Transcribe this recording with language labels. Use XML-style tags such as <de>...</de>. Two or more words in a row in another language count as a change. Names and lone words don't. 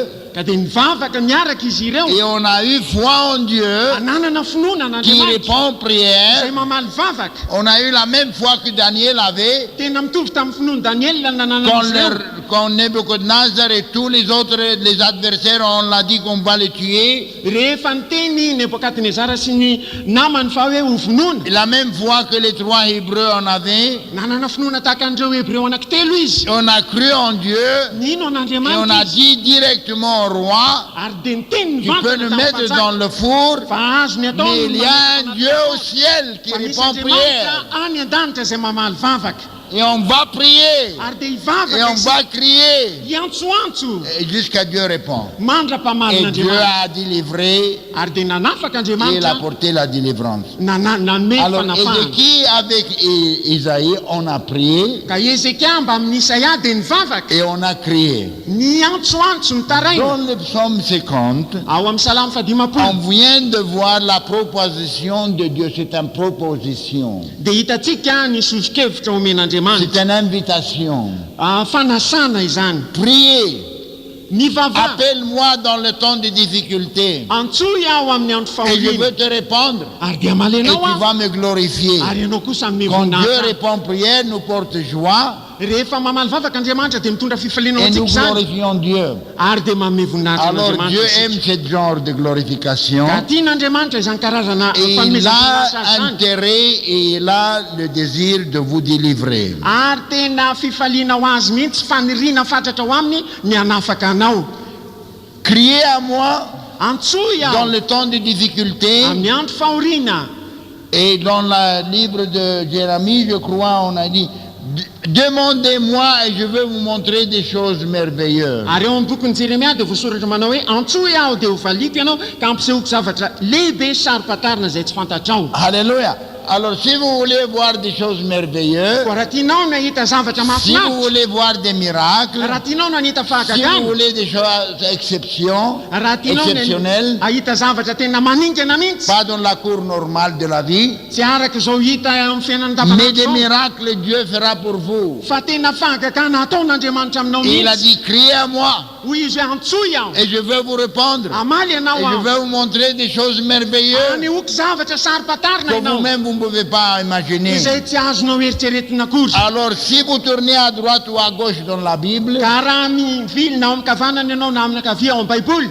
<mg>Ka dia nivavaka miaraka izy ireo.</mg> <fr>et on a eu foi en Dieu</fr> <mg>Ananana finoana</mg> <fr>qui</fr> <mg>n'Andriamanitra</mg> <fr>répond aux prières.</fr> <mg>zay mamaly vavaka.</mg> <fr>On a eu la même foi que Daniel avait</fr> <mg>Tena mitovy tamin'ny finoany Daniel nanana</mg> <fr>quand,</fr> <mg>izy ireo.</mg> <fr>quand Nebuchadnezzar et tous les autres, les adversaires, on l'a dit qu'on va les tuer.</fr> <mg>Rehefa niteny Nebokadnezara sy ny namany fa hoe ho vonoana.</mg> <fr>Et la même foi que les trois Hébreux en avaient.</fr> <mg>Nanana finoana tahaka an'ireo Hébreu anankitelo izy.</mg> <fr>On a cru en Dieu</fr> <mg>Nino</mg> <fr>et on a</fr> <mg>an'Andriamanitra izy.</mg> <fr>dit directement au roi,</fr> <mg>Ary dia niteny</mg> <fr>tu peux nous mettre</fr> <mg>mivantana</mg> <fr>dans le four,</fr> <mg>fa azo ny atao</mg> <fr>mais il y a un Dieu au ciel qui</fr> <mg>fa misy</mg> <fr>répond aux prières.</fr> <mg>Andriamanitra any an-danitra zay mamaly vavaka.</mg> <fr>Et on va prier,</fr> <mg>Ary dia</mg> <fr>et</fr> <mg>hivavaka</mg> <fr>on</fr> <mg>izy.</mg> <fr>va crier,</fr> <mg>Iantsoantso</mg> <fr>et jusqu'à Dieu répond.</fr> <mg>mandra-pamaly</mg> <fr>Et Dieu</fr> <mg>n'Andriamanitra.</mg> <fr>a délivré</fr> <mg>Ary dia nanafaka</mg> <fr>et il a</fr> <mg>Andriamanitra</mg> <fr>apporté la délivrance.</fr> <mg>nanome</mg> <fr>Alors,</fr> <mg>fanafahana.</mg> <fr>Ézéchie avec Isaïe, on a prié</fr> <mg>Ka Ezekia mba amin'ny Isaia dia nivavaka.</mg> <fr>et on a crié.</fr> <mg>Niantsoantso ny taraina.</mg> <fr>Dans le psaume 50,</fr> <mg>Ao amin'ny salamo</mg> <fr>on</fr> <mg>fahadimapolo</mg> <fr>vient de voir la proposition de Dieu. C'est une proposition.</fr> <mg>dia hitantsika ny sozokevitra omen'Andriamanitra.</mg> <fr>C'est une invitation.</fr> <mg>Fanasana izany.</mg> <fr>Priez.</fr> <mg>Mivava.</mg> <fr>Appelle-moi dans le temps de difficulté.</fr> <mg>Antsoy aho amin'ny andro</mg> <fr>Et je</fr> <mg>fahoriana.</mg> <fr>veux te répondre.</fr> <mg>Ary dia</mg> <fr>Et</fr> <mg>malenao</mg> <fr>tu</fr> <mg>aho.</mg> <fr>vas me glorifier.</fr> <mg>Ary ianao kosa amin'ny</mg> <fr>Quand Dieu</fr> <mg>voninahitra.</mg> <fr>répond prière, nous porte joie</fr> <mg>Rehefa mamaly vavaka Andriamanitra dia mitondra fifaliana</mg> <fr>et nous</fr> <mg>antsika zany.</mg> <fr>glorifions Dieu.</fr> <mg>Ary dia manome voninahitra</mg> <fr>Alors Dieu</fr> <mg>an'Andriamanitra</mg> <fr>aime</fr> <mg>isika.</mg> <fr>ce genre de glorification.</fr> <mg>Ka tian'Andriamanitra izany karazana</mg> <fr>Et il</fr> <mg>fanomezam-boninahitra</mg> <fr>a</fr> <mg>zany.</mg> <fr>intérêt et il a le désir de vous délivrer.</fr> <mg>Ary tena fifaliana ho azy mihitsy faniriana fatratra ho aminy ny hanafaka anao.</mg> <fr>Criez à moi</fr> <mg>Antsoy</mg> <fr>dans</fr> <mg>aho</mg> <fr>le temps de difficulté.</fr> <mg>amin'ny andro fahoriana.</mg> <fr>Et dans le livre de Jérémie, je crois, on a dit, demandez-moi et je vais vous montrer des choses merveilleuses.</fr> <mg>Ary eo amin'ny bokin'ny Jeremia dia voasoratra manao hoe antsoy aho dia ho valiko ianao ka ampisehoko zavatra lehibe sarom-patarina izay tsy fantatrao.</mg> <fr>Alléluia. Alors si vous voulez voir des choses merveilleuses,</fr> <mg>Ko raha tianao no hahita zavatra</mg> <fr>si vous</fr> <mg>mahafinaritra,</mg> <fr>voulez voir des miracles,</fr> <mg>raha tianao no hanita</mg> <fr>si vous</fr> <mg>fahagagana,</mg> <fr>voulez des choses</fr> <mg>raha tianao</mg> <fr>exceptionnelles,</fr> <mg>no hahita zavatra tena maningana mihitsy,</mg> <fr>pas dans la cour normale de la vie,</fr> <mg>tsy araka izao hita amin'ny fiainana</mg> <fr>mais des</fr> <mg>andavanandro,</mg> <fr>miracles Dieu fera pour vous.</fr> <mg>fa tena fahagagana ataon'Andriamanitra aminao</mg> <fr>Et il a</fr> <mg>mihitsy.</mg> <fr>dit, criez à moi</fr> <mg>Hoy izy hoe antsoy aho,</mg> <fr>et je vais vous répondre.</fr> <mg>amaly</mg> <fr>Et</fr> <mg>ianao</mg> <fr>je</fr> <mg>aho,</mg> <fr>vais vous montrer des choses merveilleuses</fr> <mg>anehoako zavatra sarom-patarina</mg> <fr>que</fr> <mg>ianao</mg> <fr>vous-même vous ne pouvez pas imaginer.</fr> <mg>izay tsy azonao eritreretina akory.</mg> <fr>Alors si vous tournez à droite ou à gauche dans la Bible,</fr> <mg>Ka raha mivilina ao amin'ny kavanana ianao na amin'ny ankavia ao amin'ny baiboly,</mg>